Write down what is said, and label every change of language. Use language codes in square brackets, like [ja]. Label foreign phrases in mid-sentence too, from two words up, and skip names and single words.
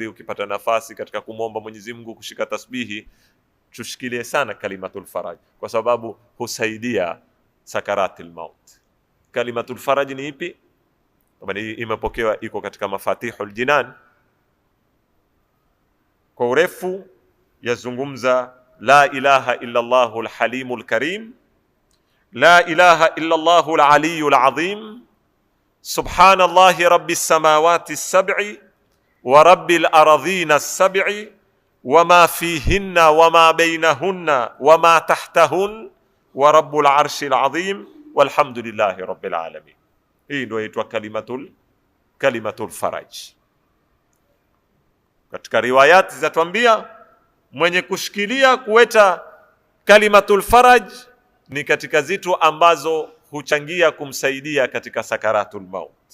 [sw] Ukipata nafasi katika kumwomba Mwenyezi Mungu, kushika tasbihi, tushikilie sana [ar] كلمة الفرج, [sw] kwa sababu husaidia [ar] سكرات الموت. كلمة الفرج [sw] ni ipi? Hii imepokewa, iko katika Mafatihul Jinan. Kwa urefu yazungumza [ar] لا إله إلا الله الحليم الكريم لا إله إلا الله العلي العظيم سبحان الله رب السماوات السبع ورب الأرضين السبع وما فيهن وما بينهن وما تحتهن ورب العرش العظيم والحمد لله رب العالمين. [sw] Hii ndio inaitwa [ar] كلمة الفرج. [sw] Katika riwayati zatuambia mwenye kushikilia kuweta [ar] كلمة الفرج [sw] ni katika zitu ambazo huchangia kumsaidia katika [ar] سكرات الموت.